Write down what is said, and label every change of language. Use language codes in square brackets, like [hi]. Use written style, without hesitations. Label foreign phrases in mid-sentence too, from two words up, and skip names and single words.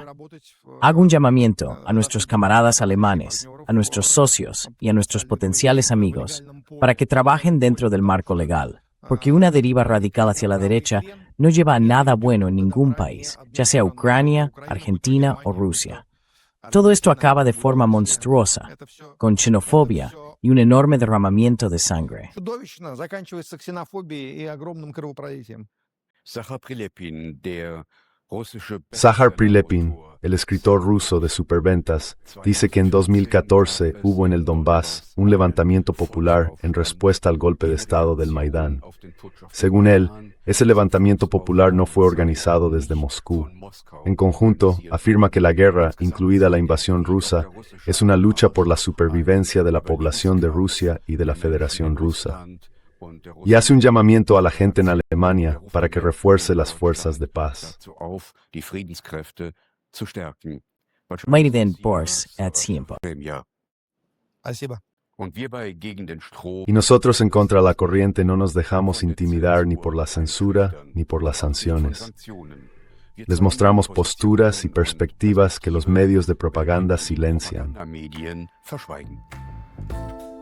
[es] Hago un llamamiento a nuestros camaradas alemanes, a nuestros socios y a nuestros potenciales amigos para que trabajen dentro del marco legal, porque una deriva radical hacia la derecha no lleva a nada bueno en ningún país, ya sea Ucrania, Argentina o Rusia. Todo esto acaba de forma monstruosa, con xenofobia y un enorme derramamiento de sangre. [ru] Чудовищно заканчивается ксенофобией и огромным кровопролитием. [es] Zahar Prilepin, el escritor ruso de superventas, dice que en 2014 hubo en el Donbass un levantamiento popular en respuesta al golpe de Estado del Maidán. Según él, ese levantamiento popular no fue organizado desde Moscú. En conjunto, afirma que la guerra, incluida la invasión rusa, es una lucha por la supervivencia de la población de Rusia y de la Federación Rusa. Y hace un llamamiento a la gente en Alemania para que refuerce las fuerzas de paz. Mighty then Boris at Siempo. [ru] Спасибо. [es] Y nosotros en contra de la corriente no nos dejamos intimidar ni por la censura ni por las sanciones. Les mostramos posturas y perspectivas que los medios de propaganda silencian.